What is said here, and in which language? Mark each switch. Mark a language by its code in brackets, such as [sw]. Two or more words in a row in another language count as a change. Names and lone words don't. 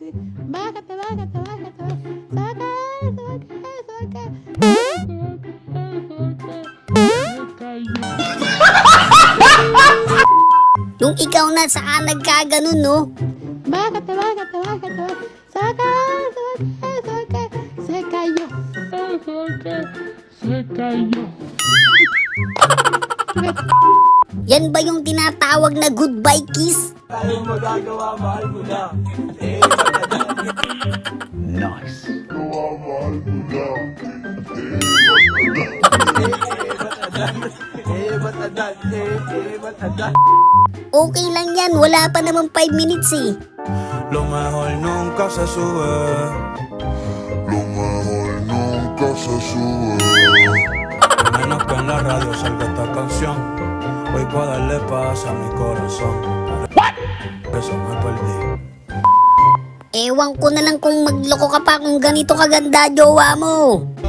[tl] Nung ikaw na saka nagkaganon, no? Yan ba yung tinatawag na [en] goodbye kiss? [tl] Nice. Okay lang yan, wala pa naman 5 minutes eh. [es] Lo mejor nunca se sube. Lo mejor nunca se sube. Menos que en la radio salga esta canción. Hoy puedo darle paz a mi corazón. Por eso me perdí. [tl] Ewan ko na lang kung magloko ka pa kung ganito kaganda jowa mo.